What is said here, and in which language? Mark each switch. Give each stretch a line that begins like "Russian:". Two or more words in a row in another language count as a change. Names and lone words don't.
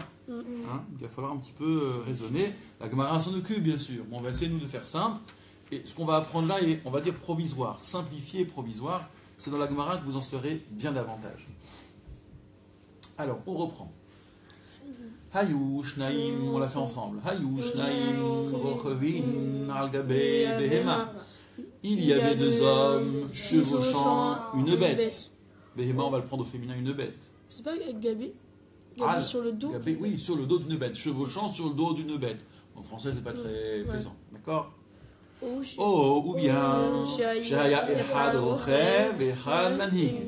French: Il va falloir un petit peu raisonner. La Gemara s'en occupe, bien sûr. Bon, on va essayer, nous, de faire simple. Et ce qu'on va apprendre là est, on va dire, provisoire. Simplifié et provisoire. C'est dans la Gemara que vous en saurez bien davantage. Alors, on reprend.
Hebrew: היו שניים,
French: on l'a fait ensemble.
Hebrew: היו שניים רוכבין על גבי בהמה.
French: Il y avait deux hommes chevauchant une bête. Behema, on va le prendre au féminin, une bête. C'est pas Gabi Gabi sur le dos. Gabi, oui, sur le dos d'une bête. Chevauchant sur le dos d'une bête. En français, c'est pas très présent. D'accord? Ou bien,
Hebrew: שהיה אחד רוכב, אחד מנהיג.